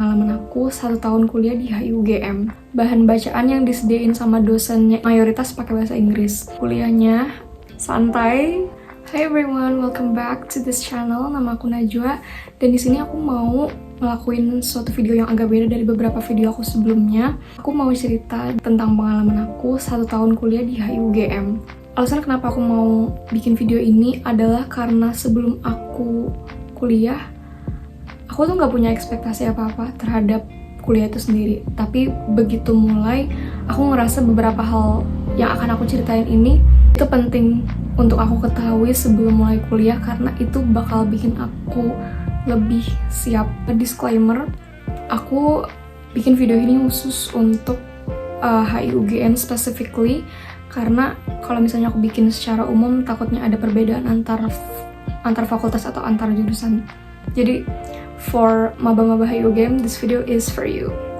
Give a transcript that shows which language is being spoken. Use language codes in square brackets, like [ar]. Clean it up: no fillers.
[id] aku 1 tahun kuliah di HIUGM. Bahan bacaan yang disediain sama dosennya mayoritas pakai bahasa Inggris. Kuliahnya santai. [en] Hi everyone, welcome back to this channel. [id] Nama aku Najwa dan di sini aku mau ngelakuin suatu video yang agak beda dari beberapa video aku sebelumnya. Aku mau cerita tentang pengalaman aku 1 tahun kuliah di HIUGM. Alasan kenapa aku mau bikin video ini adalah karena sebelum aku kuliah, aku tuh nggak punya ekspektasi apa-apa terhadap kuliah itu sendiri. Tapi begitu mulai, aku ngerasa beberapa hal yang akan aku ceritain ini itu penting untuk aku ketahui sebelum mulai kuliah karena itu bakal bikin aku lebih siap. Disclaimer, aku bikin video ini khusus untuk HIUGM specifically karena kalau misalnya aku bikin secara umum takutnya ada perbedaan antar fakultas atau antar jurusan. Jadi [en] for maba-maba HIUGM, this video is for you.